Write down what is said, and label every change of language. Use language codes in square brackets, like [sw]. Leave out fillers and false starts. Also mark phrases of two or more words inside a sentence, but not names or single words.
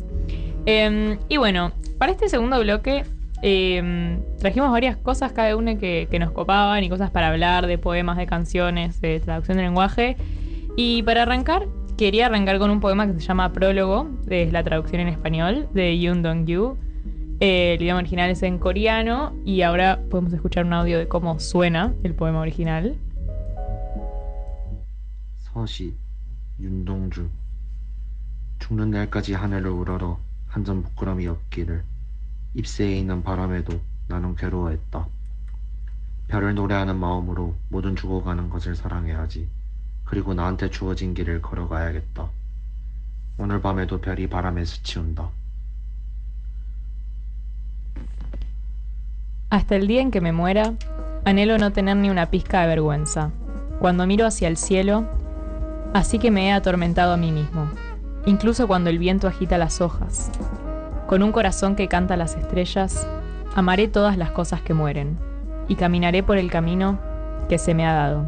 [es] Y bueno, para este segundo bloque trajimos varias cosas cada una que nos copaban y cosas para hablar de poemas, de canciones, de traducción de lenguaje. Y para arrancar, quería arrancar con un poema que se llama Prólogo, es la traducción en español de Yoon Dong-yu. El idioma original es en coreano y ahora podemos escuchar un audio de cómo suena el poema original. [ko] 서시 윤동주 죽는 날까지 하늘을 우러러 한 점 부끄럼이 없기를 잎새에 있는 바람에도 나는 괴로워했다. 별을 노래하는 마음으로 모든 죽어가는 것을 사랑해야지. 그리고 나한테 주어진 길을 걸어가야겠다. 오늘 밤에도 별이 바람에 스치운다. [es] Hasta el día en que me muera, anhelo no tener ni una pizca de vergüenza. Cuando miro hacia el cielo, así que me he atormentado a mí mismo, incluso cuando el viento agita las hojas. Con un corazón que canta las estrellas, amaré todas las cosas que mueren, y caminaré por el camino que se me ha dado.